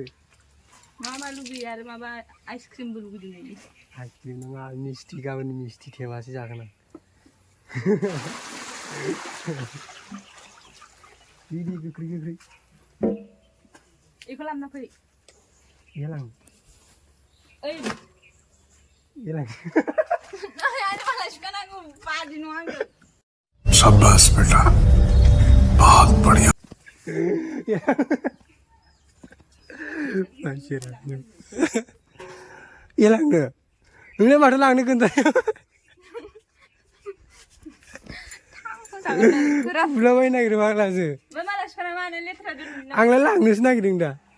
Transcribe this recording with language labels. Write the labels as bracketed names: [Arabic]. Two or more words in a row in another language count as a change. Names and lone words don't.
[Bodo] मा लुबैयो आरो माबा आइसक्रिमबो लुबैदों नोङो। आइसक्रिम नङा मिस्थि गाबोन मिस्थि थेमासो जागोन आं। दे गोख्रै। बेखौ लांना फै। [Hindi] शाबाश बेटा बहुत बढ़िया। [Bodo] एलांनो नोंलाय माथो लांनो खोन्थाया। बुलाबायनो नागिरो फाग्लासो। आंलाय लांनोसो नागिरदों दा।